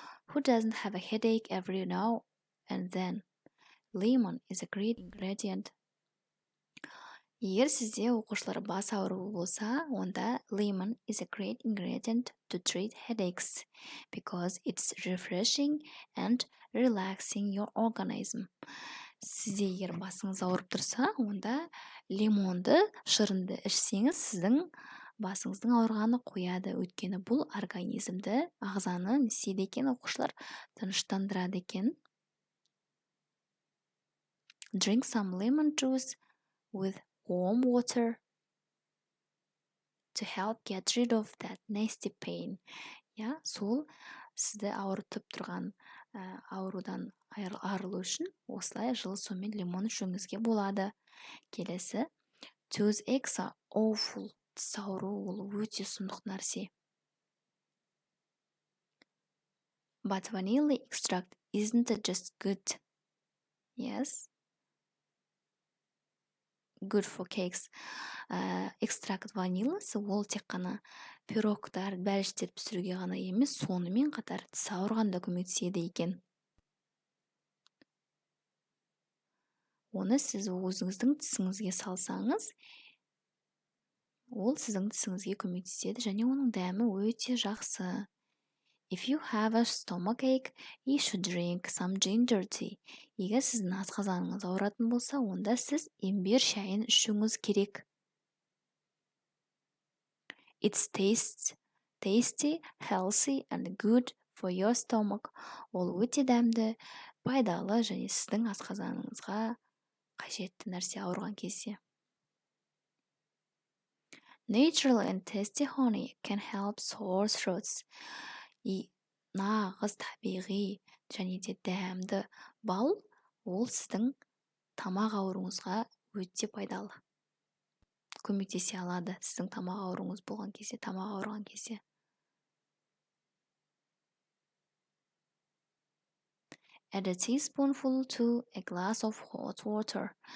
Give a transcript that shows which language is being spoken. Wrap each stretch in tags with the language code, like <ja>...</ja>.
<en>Who doesn't have a headache every now and then? Lemon is a great ingredient.</en> <kk>Егер сізде оқушылар бас ауруы болса, онда</kk> <en>lemon is a great ingredient to treat headaches because it's refreshing and relaxing your organism.</en> <kk>Сізде егер басыңыз ауырып тұрса, онда лимонды, шырынды ішсеңіз, сіздің басыңыздың ауырғаны қояды. Өйткені бұл организмді, ағзаны не істейді екен, оқушылар тыныштандырады екен.</kk> <en>Drink some lemon juice with warm water to help get rid of that nasty pain.</en> <kk>Я, сол сізді ауыртып тұрған аурудан арылу үшін осылай жылы сумен лимон ішуіңізге болады.</kk> <en>Келесі, toothaches are awful.</en> <kk>Тіс ауруы ол өте сұмдық нәрсе.</kk> <en>But vanilla extract isn't just good. Yes. Good for cakes.</en> <kk>Экстракт ваниласы ол тек қана пирогтар, бәліштер пісіруге ғана емес, сонымен қатар тіс ауырғанда көмектеседі екен. Оны сіз өзіңіздің тісіңізге салсаңыз, ол сіздің тісіңізге көмектеседі және оның дәмі өте жақсы.</kk> <en>If you have a stomachache, you should drink some ginger tea.</en> <kk>Егер сіздің асқазаныңыз ауыратын болса, онда сіз имбир шайын ішуіңіз керек.</kk> <en>It's tasty, healthy and good for your stomach.</en> <kk>Ол өте дәмді, пайдалы және сіздің асқазаныңызға қажетті нәрсе ауырған кезде.</kk> <en>Natural and tasty honey can help sore throats.</en> <kk>Нағыз табиғи және де дәмді бал, ол сіздің тамақ ауруыңызға өте пайдалы. Көмектесе алады сіздің тамақ ауруыңыз болған кезде, тамақ ауырған кезде.</kk> <en>Add a teaspoonful to a glass of hot water.</en>